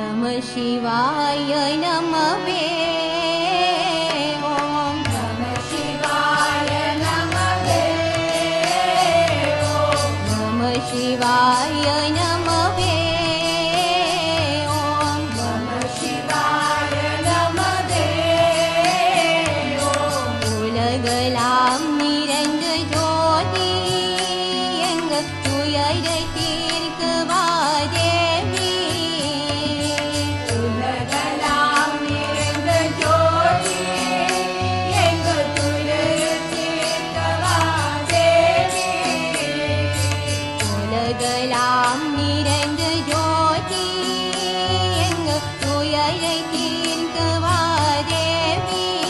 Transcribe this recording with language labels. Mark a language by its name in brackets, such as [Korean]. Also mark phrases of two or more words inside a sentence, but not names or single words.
[Sanskrit] शिवाय नमः ॐ नमः शिवाय नमः ॐ नमः शिवाय नमः ॐ नमः शिवाय नमः ॐ [Tamil] உலகெல்லாம் நிறைந்த ஜோதி எங்க துயரை தீர்க்கவா தேவி உலகெல்லாம் நிறைந்த ஜோதி எங்க துயரை தீர்க்கவா தேவி உலகெல்லாம் நிறைந்த ஜோதி எங்க துயரை தீர்க்கவா தேவி